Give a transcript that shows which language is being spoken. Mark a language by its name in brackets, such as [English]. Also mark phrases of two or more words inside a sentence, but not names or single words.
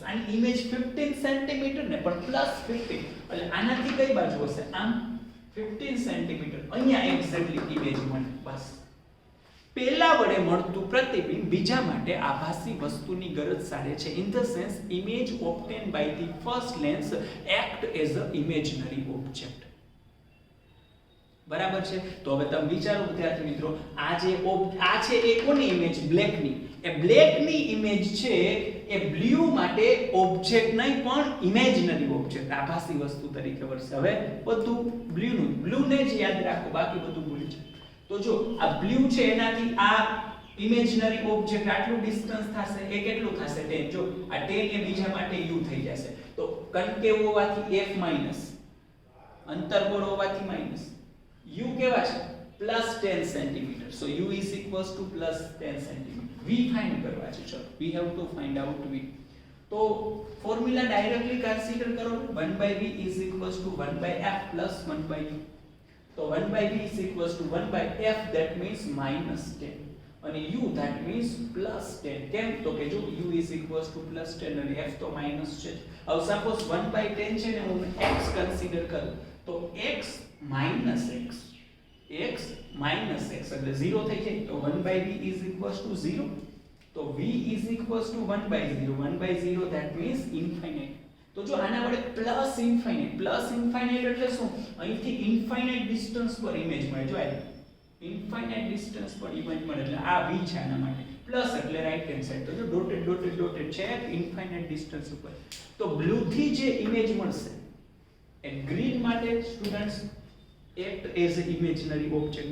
[Gujarati] આની ઇમેજ 15 સેન્ટીમીટર ને પણ +15 એટલે આનાથી કઈ બાજુ હશે? આમ 15 સેન્ટીમીટર. અહીંયા [English] exactly image [Gujarati] મળે. બસ પહેલા વડે મળતું પ્રતિબિંબ બીજા માટે આભાસી વસ્તુની ગરજ સારે છે. [English] In the sense image obtained by the first lens act as a imaginary object. [Gujarati] બરાબર છે. તો હવે તમે વિચારો વિદ્યાર્થી મિત્રો, આ છે એ કોની ઇમેજ? બ્લેકની. એ બ્લેકની ઇમેજ છે એ બ્લુ માટે ઓબ્જેક્ટ નહીં પણ [English] imaginary object, [Gujarati] આભાસી વસ્તુ તરીકે વર્તે. હવે બધું બ્લુને જ યાદ રાખો, બાકી બધું ભૂલી જાઓ. તો જો આ બ્લુ છે એનાથી આ [English] imaginary object [Gujarati] આટલું ડિસ્ટન્સ થશે, એ કેટલું થશે? 10. જો આ 10 એ બીજા માટે u થઈ જશે. તો કન્કેવ હોવાથી f માઈનસ, અંતર્ગોળ હોવાથી માઈનસ, u કેવા છે? [English] +10 centimeter. So u +10 centimeter. [Gujarati] v ફાઇન્ડ કરવા છે. ચલો, [English] we have to find out v. તો formula directly consider કરો. 1/v = 1/f + 1/u. તો 1/v = 1/f, that means -10, અને u that means +10. [Gujarati] કેમ? તો કે જો u +10 અને f તો માઈનસ છે. હવે સપોઝ 1/10 છે ને હું x કન્સિડર કરું, તો x - x એટલે 0 થઈ જાય. [English] તો 1/v = 0. તો v = 1/0 that means infinite. [Gujarati] તો જો આના વડે [English] plus infinite [Gujarati] એટલે શું? અહીંથી [English] infinite distance [Gujarati] પર ઇમેજ મળે. જો આ [English] infinite distance [Gujarati] પર ઇમેજ મળે એટલે આ v છે આના માટે. પ્લસ એટલે [English] right hand side. [Gujarati] તો જો ડોટેડ છે [English] infinite distance [Gujarati] ઉપર. તો બ્લુ થી જે ઇમેજ મળશે એ ગ્રીન માટે [English] students act as a imaginary object.